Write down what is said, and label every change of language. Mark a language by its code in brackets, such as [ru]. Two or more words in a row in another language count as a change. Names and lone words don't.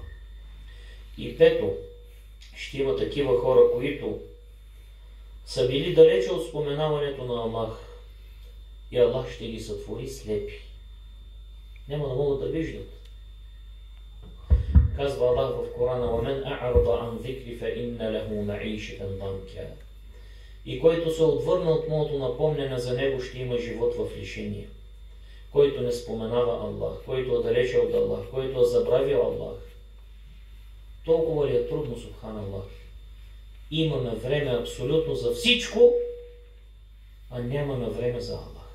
[bg] И пето, ще има такива хора, които са били далече от споменаването на Аллах и Аллах ще ги сътвори слепи. Няма да могат да виждат. Казва Аллах в Корана: [ar] وَمَنْ أَعْرَضَ عَنْ ذِكْرِ فَإِنَّ لَهُ مَعِيشَةً ضَنْكًا. [bg] И който се отвърна от моето напомнене, за него ще има живот в лишение. Който не споменава Аллах, който е далече от Аллах, който е забравил Аллах. Толкова ли е трудно, субханаллах? Имаме време абсолютно за всичко, а нямаме време за Аллах.